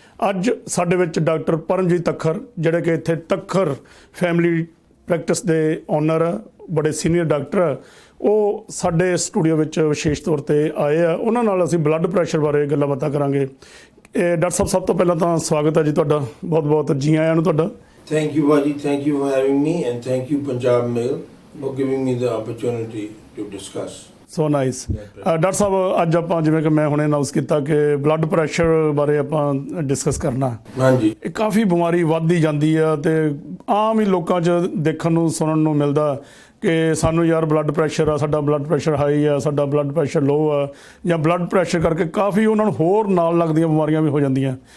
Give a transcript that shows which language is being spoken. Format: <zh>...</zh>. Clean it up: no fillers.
<pa>ਅੱਜ ਸਾਡੇ ਵਿੱਚ ਡਾਕਟਰ ਪਰਮਜੀਤ ਤੱਖਰ, ਜਿਹੜੇ ਕਿ ਇੱਥੇ ਤੱਖਰ ਫੈਮਿਲੀ ਪ੍ਰੈਕਟਿਸ ਦੇ ਓਨਰ ਆ, ਬੜੇ ਸੀਨੀਅਰ ਡਾਕਟਰ ਆ, ਉਹ ਸਾਡੇ ਸਟੂਡੀਓ ਵਿੱਚ ਵਿਸ਼ੇਸ਼ ਤੌਰ 'ਤੇ ਆਏ ਆ। ਉਹਨਾਂ ਨਾਲ ਅਸੀਂ ਬਲੱਡ ਪ੍ਰੈਸ਼ਰ ਬਾਰੇ ਗੱਲਾਂ ਬਾਤਾਂ ਕਰਾਂਗੇ। ਡਾਕਟਰ ਸਾਹਿਬ, ਸਭ ਤੋਂ ਪਹਿਲਾਂ ਤਾਂ ਸਵਾਗਤ ਹੈ ਜੀ ਤੁਹਾਡਾ, ਬਹੁਤ ਬਹੁਤ ਜੀ ਆਇਆਂ ਨੂੰ ਤੁਹਾਡਾ।</pa> <en>Thank you, Baji. Thank you for having me, and thank you, Punjab Mail, for giving me the opportunity to discuss. So nice.</en> <pa>Doctor ਸਾਹਿਬ, ਅੱਜ ਆਪਾਂ ਜਿਵੇਂ ਕਿ ਮੈਂ ਹੁਣੇ ਅਨਾਉਂਸ ਕੀਤਾ ਕਿ ਬਲੱਡ ਪ੍ਰੈਸ਼ਰ ਬਾਰੇ ਆਪਾਂ ਡਿਸਕਸ ਕਰਨਾ। ਹਾਂਜੀ। ਇਹ ਕਾਫੀ ਬਿਮਾਰੀ ਵੱਧਦੀ ਜਾਂਦੀ ਆ ਤੇ ਆਮ ਹੀ ਲੋਕਾਂ 'ਚ ਦੇਖਣ ਨੂੰ ਸੁਣਨ ਨੂੰ ਮਿਲਦਾ ਕਿ ਸਾਨੂੰ ਯਾਰ ਬਲੱਡ ਪ੍ਰੈਸ਼ਰ ਆ, ਸਾਡਾ ਬਲੱਡ ਪ੍ਰੈਸ਼ਰ ਹਾਈ ਆ, ਸਾਡਾ ਬਲੱਡ ਪ੍ਰੈਸ਼ਰ ਲੋ ਆ, ਜਾਂ ਬਲੱਡ ਪ੍ਰੈਸ਼ਰ ਕਰਕੇ ਕਾਫੀ ਉਹਨਾਂ ਨੂੰ ਹੋਰ ਨਾਲ ਲੱਗਦੀਆਂ ਬਿਮਾਰੀਆਂ ਵੀ ਹੋ ਜਾਂਦੀਆਂ।</pa>